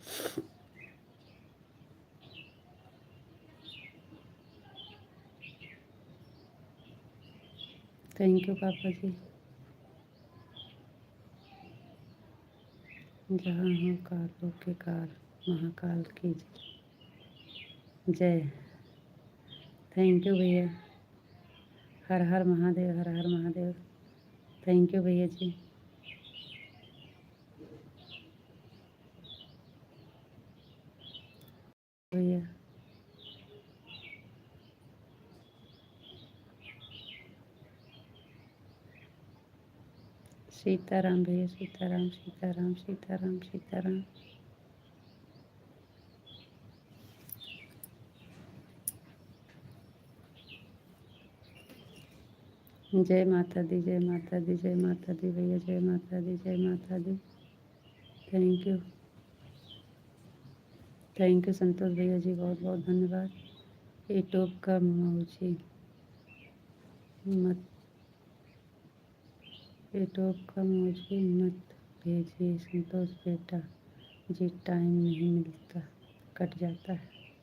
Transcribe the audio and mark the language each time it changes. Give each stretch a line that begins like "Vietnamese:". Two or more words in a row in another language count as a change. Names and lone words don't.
English: thank you
Hindi: पापा जी। जहाँ हो कालों के काल, महाकाल की जय।
English: thank you
Hindi: भैया। हर हर महादेव, हर हर महादेव।
English: thank you
Hindi: भैया जी। भैया सीताराम भैया, सीताराम सीताराम सीताराम सीताराम। जय माता दी, जय माता दी, जय माता दी भैया, जय माता दी, जय माता दी।
English: thank you
Hindi: संतोष भैया जी, बहुत बहुत धन्यवाद। यूट्यूब का मौजी मत, यूट्यूब का मौजी मत भेजिए संतोष बेटा जी, टाइम नहीं मिलता, कट जाता है।